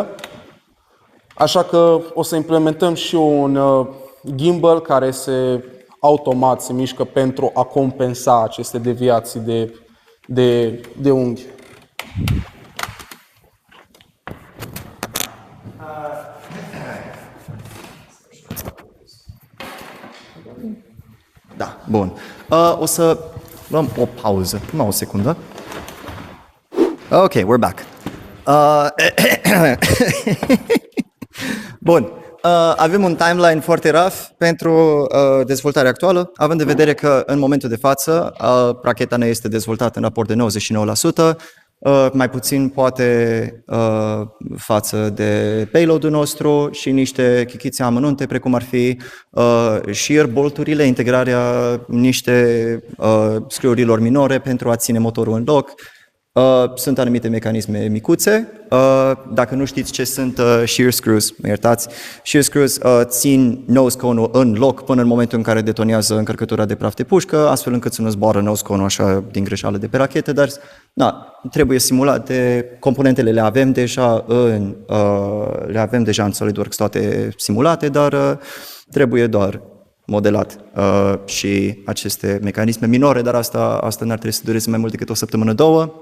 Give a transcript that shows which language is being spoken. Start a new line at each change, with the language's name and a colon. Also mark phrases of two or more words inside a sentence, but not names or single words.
Romanian: Așa că o să implementăm și un gimbal care automat se mișcă pentru a compensa aceste deviații de unghi. Da, bun. O să luăm o pauză. Numai o secundă.
English: Ok, we're back.
Romanian: Bun. Avem un timeline foarte rough pentru dezvoltarea actuală, având în vedere că în momentul de față racheta ne este dezvoltată în raport de 99%, mai puțin poate față de payload-ul nostru și niște chichițe amănunte, precum ar fi
English: shear bolt-
Romanian: urile, integrarea niște screw-urilor minore pentru a ține motorul în loc. Sunt anumite mecanisme micuțe. Dacă nu știți ce sunt
English: shear screws,
Romanian: mă iertați,
English: shear screws
Romanian: țin
English: nose cone-
Romanian: ul în loc până în momentul în care detonează încărcătura de praf de pușcă, astfel încât să nu zboară
English: nose cone-
Romanian: ul așa din greșeală de pe rachetă, dar trebuie simulate, componentele le avem deja în SolidWorks toate simulate, dar trebuie doar modelat și aceste mecanisme minore, dar asta n-ar trebui să dureze mai mult decât o săptămână, două.